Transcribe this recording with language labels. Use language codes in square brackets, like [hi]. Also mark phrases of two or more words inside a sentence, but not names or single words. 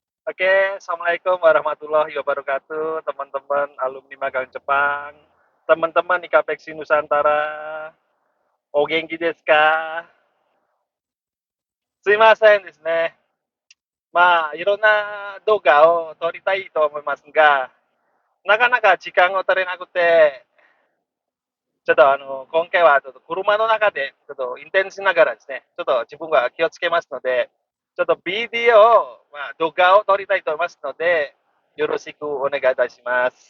[id] Oke, [ar] السلام عليكم ورحمة الله وبركاته, [id] teman-teman alumni magang Jepang, teman-teman IKAPEXI Nusantara, [ja] お元気ですか? すみませんですね. いろんな動画を撮りたいと思いますが、なかなか時間を取れなくて、今回はちょっと車の中でちょっと運転しながらですね、ちょっと自分が気をつけますので、ちょっとビデオを、動画を撮りたいと思いますので、よろしくお願いいたします。